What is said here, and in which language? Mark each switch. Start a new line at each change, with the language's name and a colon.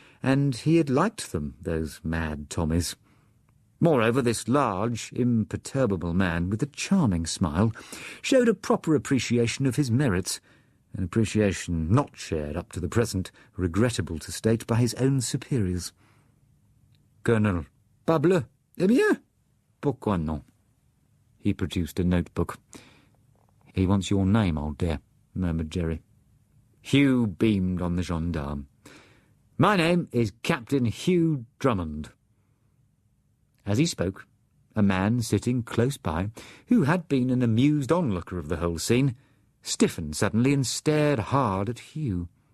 English: and he had liked them, those mad Tommies. Moreover, this large, imperturbable man, with a charming smile, showed a proper appreciation of his merits, an appreciation not shared up to the present, regrettable to state, by his own superiors.
French: "Colonel, parbleu, eh bien, pourquoi non?"
English: He produced a notebook. "He wants your name, old dear," murmured Jerry. Hugh beamed on the gendarme. "My name is Captain Hugh Drummond." As he spoke, a man sitting close by, who had been an amused onlooker of the whole scene, stiffened suddenly and stared hard at Hugh.